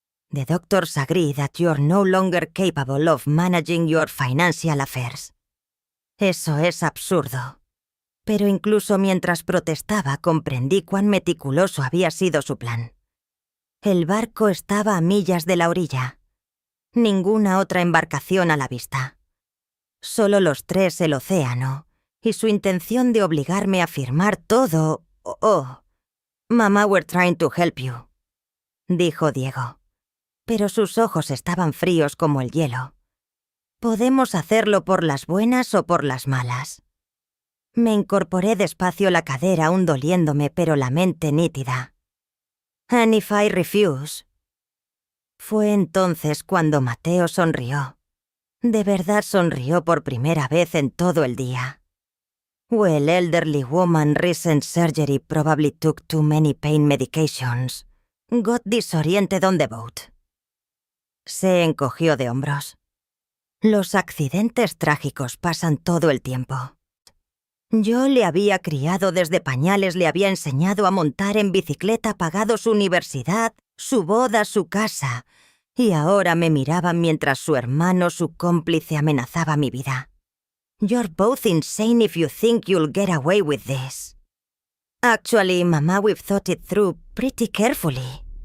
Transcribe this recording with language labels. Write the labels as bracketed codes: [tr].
[en] The doctors agree that you're no longer capable of managing your financial affairs. [es] Eso es absurdo. Pero incluso mientras protestaba comprendí cuán meticuloso había sido su plan. El barco estaba a millas de la orilla. Ninguna otra embarcación a la vista. Solo los tres el océano, y su intención de obligarme a firmar todo... [en] Oh, Mama, we're trying to help you, [es] dijo Diego. Pero sus ojos estaban fríos como el hielo. Podemos hacerlo por las buenas o por las malas. Me incorporé despacio la cadera aún doliéndome, pero la mente nítida. [en] And if I refuse... [es] Fue entonces cuando Mateo sonrió. De verdad sonrió por primera vez en todo el día. [en] Well, elderly woman recent surgery probably took too many pain medications. Got disoriented on the boat. [es] Se encogió de hombros. Los accidentes trágicos pasan todo el tiempo. Yo le había criado desde pañales, le había enseñado a montar en bicicleta, pagado su universidad, su boda, su casa, y ahora me miraban mientras su hermano, su cómplice, amenazaba mi vida. [en] You're both insane if you think you'll get away with this. Actually, Mama, we've thought it through pretty carefully.